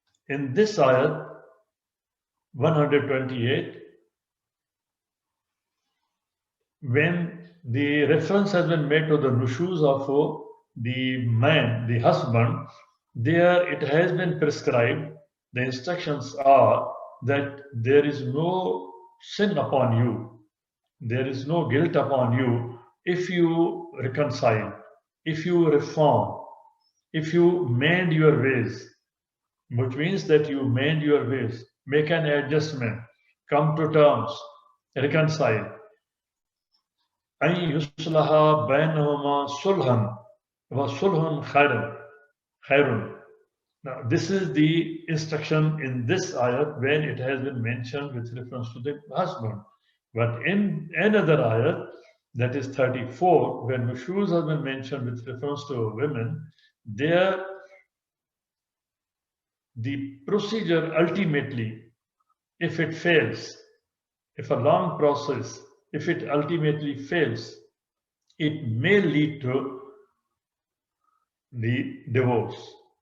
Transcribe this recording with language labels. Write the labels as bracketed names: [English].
[English] In this ayat, 128, when the reference has been made to the nushuz of the man, the husband, there it has been prescribed, the instructions are that there is no sin upon you, there is no guilt upon you if you reconcile, if you reform, if you mend your ways, which means that you mend your ways, make an adjustment, come to terms, reconcile. [Arabic] أن يصلح بينهما صلحا وصلح خير. [English] Now, this is the instruction in this ayat when it has been mentioned with reference to the husband. But in another ayat, that is 34, when nushuz has been mentioned with reference to women, there the procedure ultimately, if it fails, if a long process, if it ultimately fails, it may lead to the divorce.